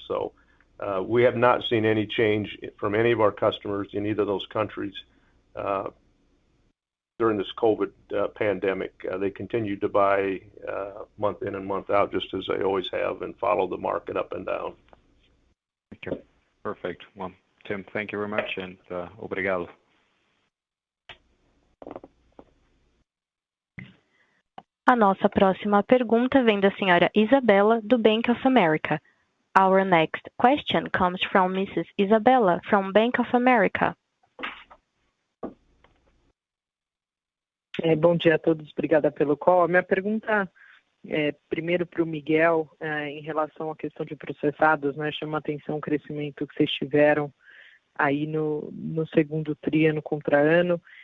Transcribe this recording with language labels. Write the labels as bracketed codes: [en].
[en] So we have not seen any change from any of our customers in either of those countries during this COVID pandemic. They continued to buy month in and month out, just as they always have, and follow the market up and down. Okay, perfect. Well, Tim, thank you very much, and [pt] obrigado. A nossa próxima pergunta vem da senhora Isabella, do Bank of America. [en] Our next question comes from Mrs. Isabella from Bank of America. [pt] Bom dia a todos, obrigada pelo call. A minha pergunta é primeiro para o Miguel, em relação à questão de processados, né? Chama a atenção o crescimento que vocês tiveram aí no segundo tri, ano contra ano.